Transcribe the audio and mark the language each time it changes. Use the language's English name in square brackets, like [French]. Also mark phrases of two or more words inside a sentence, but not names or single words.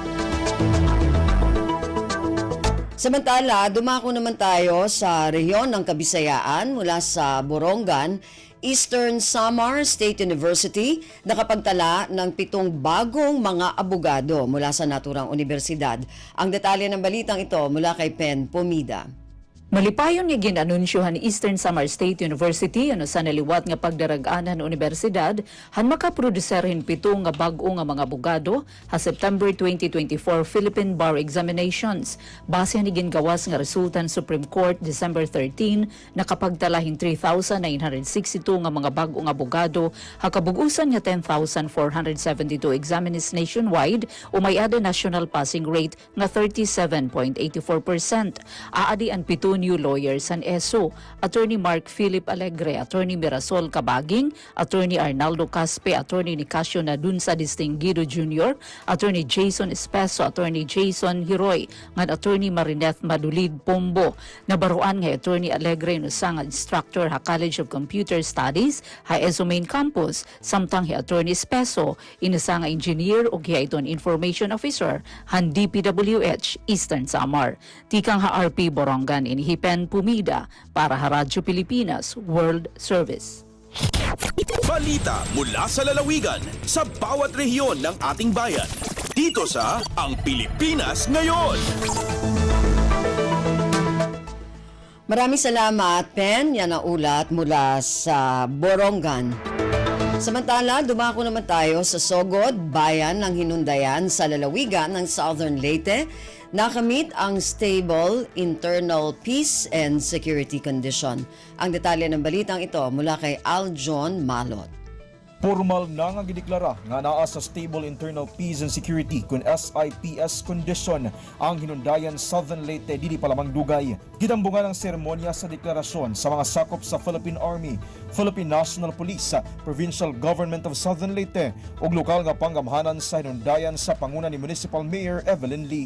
[Filipino] Samantala, dumako naman tayo sa rehiyon ng Kabisayaan mula sa Borongan, Eastern Samar State University, nakapagtala ng 7 bagong mga abogado mula sa naturang universidad. Ang detalye ng balitang ito mula kay Pen Pomida. [Waray] Malipayon nga ginanunsyohan ni Eastern Samar State University ano sa naliwat nga pagdarag-anan ng universidad han makaproduserhin 7 nga bag-o nga mga abogado ha September 2024 Philippine Bar Examinations. Base ni gingawas nga resultan Supreme Court December 13 nakapagtalahin 3,962 nga mga bag-o nga abogado ha kabugusan nga 10,472 examinees nationwide o may ada [English] national passing rate [Waray] nga 37.84%. Aadi ang 7 [English] new lawyers [Waray] and ESO, Attorney Mark Philip Alegre, Attorney Mirasol Cabaging, Attorney Arnaldo Caspe, Attorney Nicasio Nadunsa Distinguido Jr., Attorney Jason Espeso, Attorney Jason Hiroy, nga Attorney Marineth Madulid Pombo. Nabaruan nga Attorney Alegre no sang instructor ha College of Computer Studies ha ESO Main Campus, samtang hi Attorney Espeso inasa nga engineer o hiaiton information officer han DPWH Eastern Samar. Tikang ha RP Borongan Pen Pumida para sa Radyo Pilipinas World Service. [Filipino] Balita mula sa lalawigan sa bawat rehiyon ng ating bayan. Dito sa Ang Pilipinas Ngayon. Maraming salamat, Pen. Yan ang ulat mula sa Borongan. Samantala, dumako naman tayo sa Sogod, bayan ng Hinundayan sa lalawigan ng Southern Leyte. Nakamit ang [English] stable internal peace and security condition. [Filipino] Ang detalye ng balitang ito mula kay Aljon Malot. [Cebuano] Formal na nga gideklara nga naa sa Stable Internal Peace and Security kun SIPS condition ang hinundayan Southern Leyte dili pa lamang dugay. Gidambungan ang seremonya sa deklarasyon sa mga sakop sa Philippine Army, Philippine National Police, Provincial Government of Southern Leyte ug lokal nga panggamhanan sa hinundayan sa panguna ni Municipal Mayor Evelyn Lee.